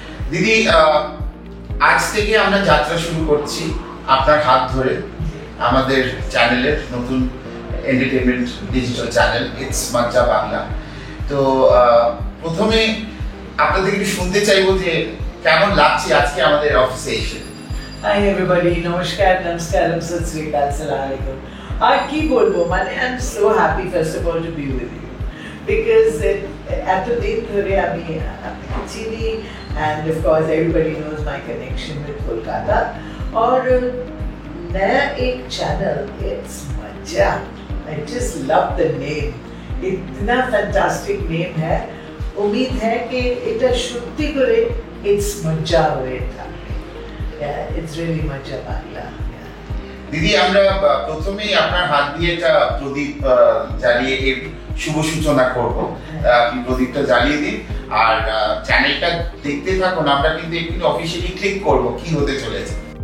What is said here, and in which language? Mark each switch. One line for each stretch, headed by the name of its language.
Bangla: দিদি, আজ থেকে আমরা যাত্রা শুরু করছি আপনার হাত ধরে আমাদের চ্যানেলের নতুন এন্টারটেনমেন্ট ডিজিটাল চ্যানেল ইটস মজ্জা বাংলা। তো প্রথমে আপনাদের একটু শুনতে চাইবো যে কেমন লাগছে আজকে আমাদের অফিসে এসে।
English: Hi everybody, namaskar, namaskaram, sat sri akal, assalamu alaikum.
Bangla: কি বলবো, মানে
English: I'm so happy first of all to be with you because
Bangla: এতদিন ধরে আমি আপনাকে চিনি
English: and of course everybody knows my connection with Kolkata
Hindi: और नया एक
English: channel it's मजा, I just love the name,
Hindi: इतना fantastic name है। उम्मीद है कि
Bangla: এটা সত্যি করে it's মজা হয়ে থাকে।
English: Yeah, it's really মজা বাংলা।
Bangla: দিদি, আমরা প্রথমেই আপনার হাত দিয়ে একটা প্রদীপ জ্বালিয়ে এর শুভ সূচনা করব। আপনি প্রদীপটা জ্বালিয়ে দিন আর চ্যানেলটা দেখতে থাকুন। আমরা কিন্তু একটু অফিশিয়ালি ক্লিক করব কি হতে চলেছে।